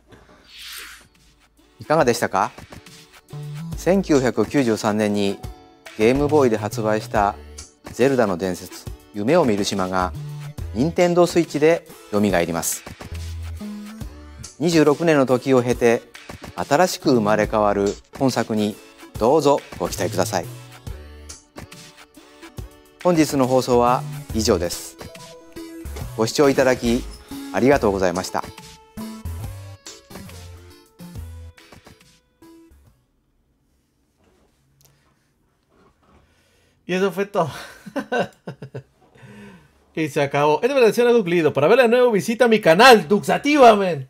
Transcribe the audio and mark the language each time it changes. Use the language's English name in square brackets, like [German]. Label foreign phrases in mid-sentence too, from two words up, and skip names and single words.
[Japanese] いかがでしたか。1993年にゲームボーイで発売した「ゼルダの伝説夢を見る島」が任天堂スイッチでよみがえります。26年の時を経て新しく生まれ変わる本作にどうぞご期待ください。本日の放送は以上です。ご視聴いただきありがとうございました。 [Spanish] Y eso fue todo. Y se acabó. Esta versión es Duxlido. Para verla de nuevo visita mi canal, Duxativa, men.